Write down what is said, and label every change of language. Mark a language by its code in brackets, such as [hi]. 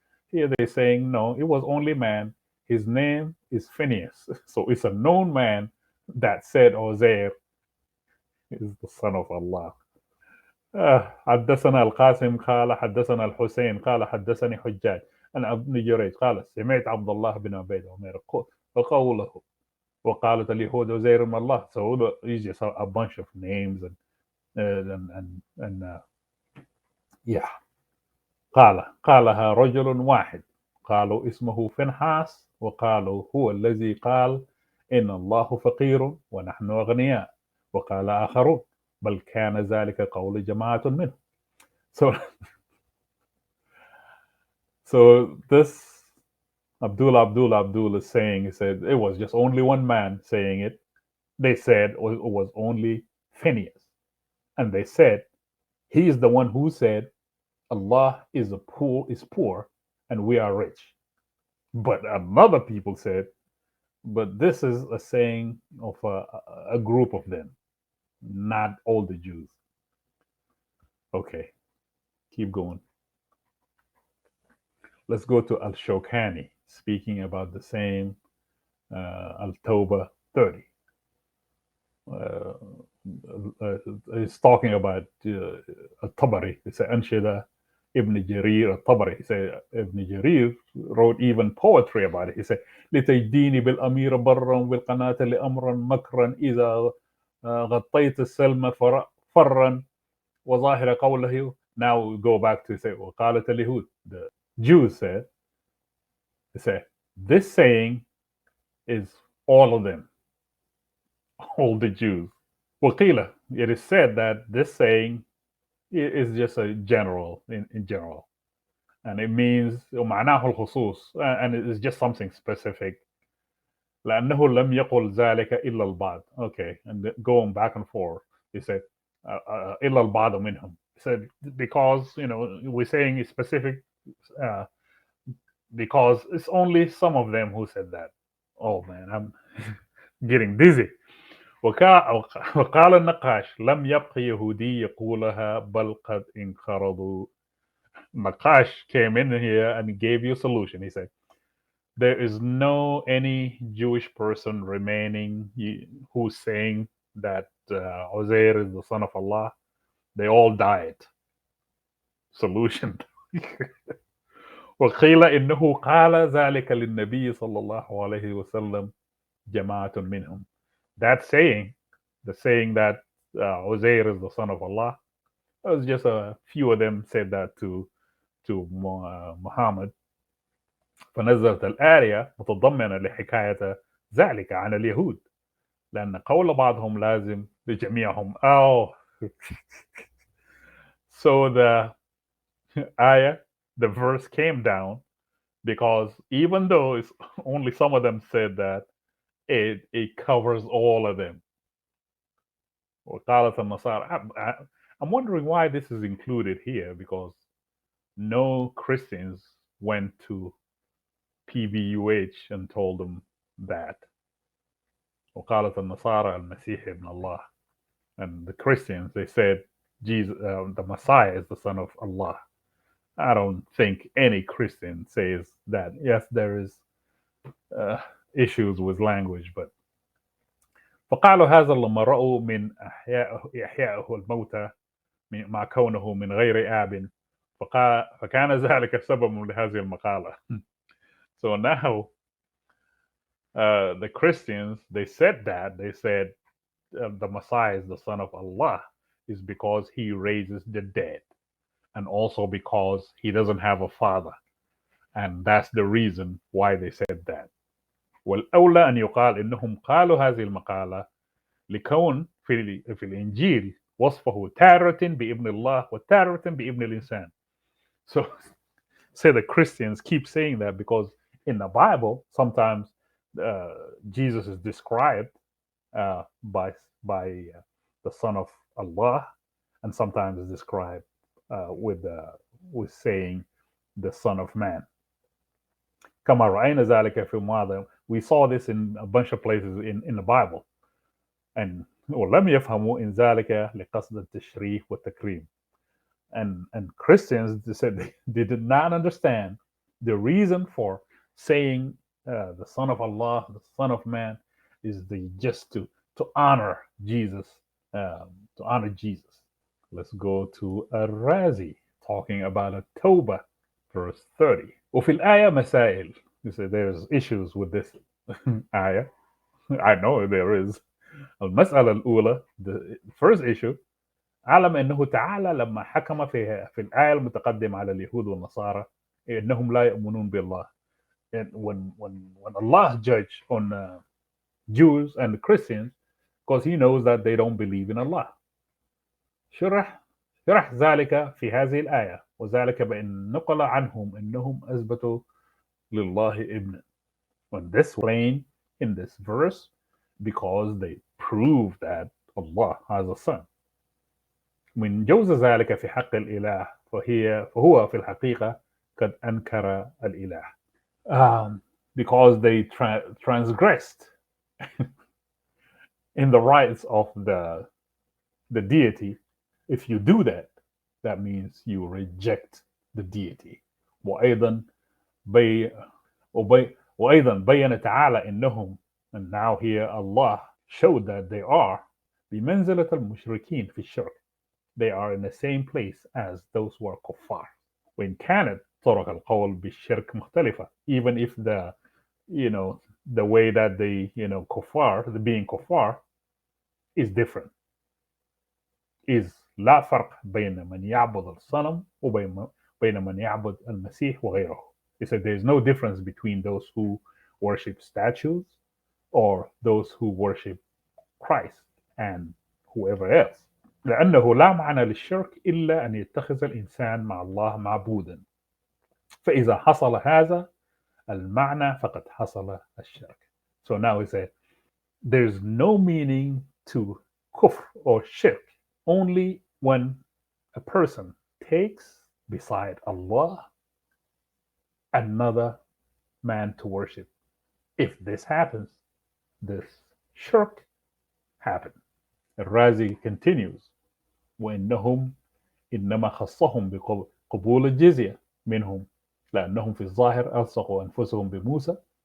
[en] Here they're saying no, it was only man. His name is Phineas. So it's a known man that said Uzair is the son of Allah. [ar] حدثنا القاسم قال حدثنا الحسين قال حدثني حجاج عن ابن جريج قال سمعت عبد الله بن عبيد عمر وقوله وقالت اليهود عزير من الله. [en] So it's just a bunch of names and yeah. [ar] قالها رجل واحد قالوا اسمه فنحاس وقالوا هو الذي قال إن الله فقير ونحن أغنياء وقال آخرون بل كان ذلك قول جماعة منهم. [en] So this Abdul is saying, he said it was just only one man saying it. They said it was only Phineas. And they said he is the one who said Allah is poor and we are rich. But another people said But this is a saying of a group of them, not all the Jews. Okay, keep going. Let's go to Al Shokani, speaking about the same Al Tawbah 30. Uh, he's talking about Al-Tabari. He said, Anshida Ibn Jarir al-Tabari. He said, Ibn Jarir wrote even poetry about it. He said, [ar] لتجديني بالأمير برا والقناة لأمرا مكرا إذا غطيت السلم فرا وظاهر قوله. [en] Now we go back to say, [ar] وقالت اليهود. [en] The Jews said, they said, this saying is all of them, all the Jews. [ar] وقيل, [en] it is said that this saying is just a general in general, and it means [ar] ومعناه الخصوص, [en] and it is just something specific. [ar] لأنه لم يقل ذلك إلا البعض. [en] Okay, and going back and forth, he said [ar] إلا البعض منهم. [en] He said because we're saying it's specific uh, because it's only some of them who said that. Oh man, I'm getting dizzy. [ar] وقال النقاش لم يبق يهودي يقولها بل قد انقرضوا. [en] Nakash came in here and gave you a solution. He said, there is no any Jewish person remaining who's saying that Uzair is the son of Allah. They all died. Solution. [ar] وقيل إنه قال ذلك للنبي صلى الله عليه وسلم جماعة منهم. [en] That saying, the saying that Uzair is the son of Allah, it was just a few of them said that to Muhammad. [ar] فنزلت الآية متضمنة لحكاية ذلك عن اليهود لأن قول بعضهم لازم لجميعهم. [en] Oh, so the ayah, the verse came down because even though it's only some of them said that, it covers all of them. [ar] وقالت النصارى. [en] I'm wondering why this is included here because no Christians went to PBUH and told them that. [ar] وقالت النصارى المسيح ابن الله. [en] And the Christians, they said Jesus, the Messiah is the son of Allah. I don't think any Christian says that. Yes, there is uh, issues with language, but [ar] فقالوا هذا لما رأوا من إحيائه الموتى مع كونه من غير آب فكان ذلك سبب لهذه المقالة. [en] So now the Christians, they said that. They said the Messiah is the son of Allah is because he raises the dead and also because he doesn't have a father. And that's the reason why they said that. [ar] والأولى أن يقال إنهم قالوا هذه المقالة لكون في الإنجيل وصفه تارة بابن الله وتارة بابن الإنسان. [en] So say the Christians keep saying that because in the Bible sometimes Jesus is described by the Son of Allah, and sometimes is described with saying the Son of Man. [ar] كما رأينا ذلك في الماضي. [en] We saw this in a bunch of places in the Bible. [ar] And ولم يفهموا إن ذلك لقصد التشريف والتكريم. [en] And Christians, they said they did not understand the reason for saying the Son of Allah, the Son of Man, is just to honor Jesus, to honor Jesus. Let's go to Ar-Razi talking about a Tawbah, verse 30. وفي الآية مسائل. You say there's issues with this ayah. I know there is. [ar] المسألة الأولى, [en] the first issue, [ar] علم أنه تعالى لما حكم في الآية المتقدمة على اليهود والنصارى إنهم لا يؤمنون بالله. [en] And when Allah judged on Jews and the Christians, because He knows that they don't believe in Allah. [ar] شرح ذلك في هذه الآية وذلك بأن نقل عنهم أنهم أثبتوا لله ابن. [en] When this plain in this verse, because they prove that Allah has a son. [ar] من جوز ذلك في حق الإله فهو في الحقيقة قد أنكر الإله. [en] because they transgressed in the rights of the deity. If you do that, that means you reject the deity. [ar] وأيضا بي وأيضا بين تعالى إنهم, [en] and now here Allah showed that they are [ar] بمنزلة المشركين في الشرك. [en] They are in the same place as those who are kuffar. [ar] وإن كانت طرق القول بالشرك مختلفة, [en] even if you know the way that they kuffar, the being kuffar, is different. [ar] Is لا فرق بين من يعبد الصنم وبين من يعبد المسيح وغيره. [en] He said there is no difference between those who worship statues or those who worship Christ and whoever else. [ar] لأنه لا معنى للشرك إلا أن يتخذ الإنسان مع الله معبودا. فإذا حصل هذا المعنى فقد حصل الشرك. [en] So now he said there's no meaning to kufr or shirk only when a person takes beside Allah another man to worship. If this happens, this shirk happened. [ar] الرازي [en] continues [ar] وإنهم إنما خصهم بقبول الجزية منهم لأنهم في الظاهر ألصقوا أنفسهم بموسى.